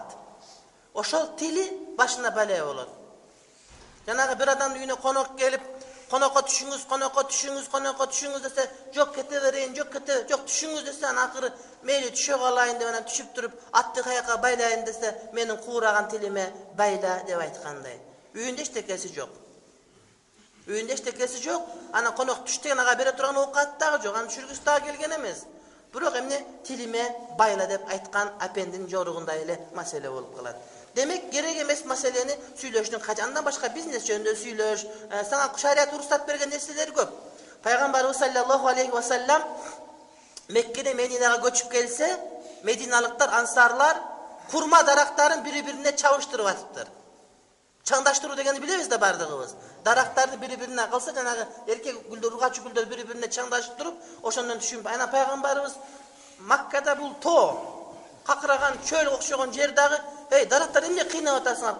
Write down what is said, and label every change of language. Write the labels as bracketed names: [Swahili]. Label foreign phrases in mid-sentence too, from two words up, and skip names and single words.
[Kyrgyz] Ошол тили башына бале болот. Жанагы бир адамдын үйүнө конок келип, конокко түшүңүз десе, жок кете берейин, жок түшүңүз десе, акыры мейли түшө калайын деп анан түшүп туруп, атты каяка байлайын десе, менин куураган тилиме байла деп айткандай. Үйүндө эчтекеси жок. Анан конок түштөн ага бере турган оокат дагы жок, анын түшүргүсү дагы келген эмес. Бирок эмне тилиме байла деп айткан апендин жоругундай эле маселе болуп калат. Demek gerek emес maseleni süйлөштүн качандан башка бизнес жөнүндө сүйлөш, сага шарият уруксат берген нерселер көп. Пайгамбарыбыз [Arabic] صلى الله عليه وسلم [Kyrgyz] Меккеде Мединага көчүп келсе, мединалыктар, ансарлар курма дарактарын бири-бирине чабыштырып атыптыр. Чаңдаштыруу дегенди билебиз да бардыгыбыз. Дарактарды бири-бирине кылса, жанагы эркек гүлдөр, ургачы гүлдөр бири-бирине чаңдаштырып, ошондон түшүнүп, ана пайгамбарыбыз Маккада бул тоо, какыраган чөл окшогон жер дагы, "Ey, дарактар эмне кыйнап атасыңар?